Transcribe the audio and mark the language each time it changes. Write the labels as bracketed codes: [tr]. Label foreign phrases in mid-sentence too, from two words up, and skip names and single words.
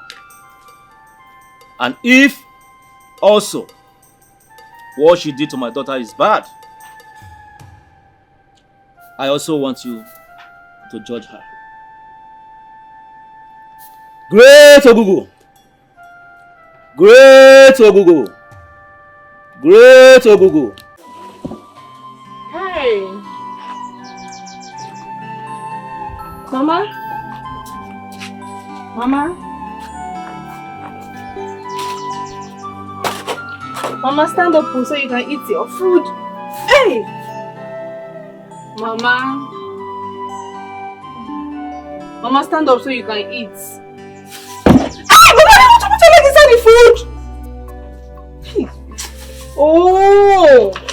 [en] And if also what she did to my daughter is bad, I also want you to judge her. Great Ogugu! Great Ogugu! Great Ogugu! Hey! Mama? Mama, stand up so you can eat your food. Hey! Mama, stand up so you can eat. Ah, Mama, I want to put your leg inside the food. Oh!